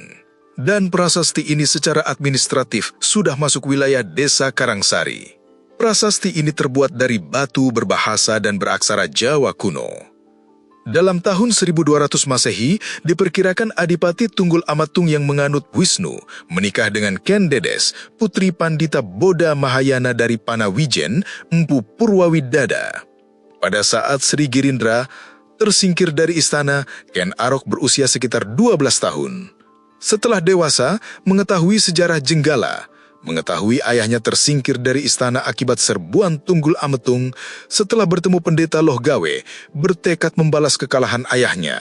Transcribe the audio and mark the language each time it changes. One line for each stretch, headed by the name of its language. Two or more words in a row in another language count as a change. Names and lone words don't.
Indonesian: Dan prasasti ini secara administratif sudah masuk wilayah Desa Karangsari. Prasasti ini terbuat dari batu berbahasa dan beraksara Jawa kuno. Dalam tahun 1200 Masehi, diperkirakan Adipati Tunggul Amatung yang menganut Wisnu menikah dengan Ken Dedes, putri Pandita Boda Mahayana dari Panawijen, Empu Purwawidada. Pada saat Sri Girindra tersingkir dari istana, Ken Arok berusia sekitar 12 tahun. Setelah dewasa, mengetahui sejarah Jenggala, mengetahui ayahnya tersingkir dari istana akibat serbuan Tunggul Ametung, setelah bertemu pendeta Lohgawe, bertekad membalas kekalahan ayahnya.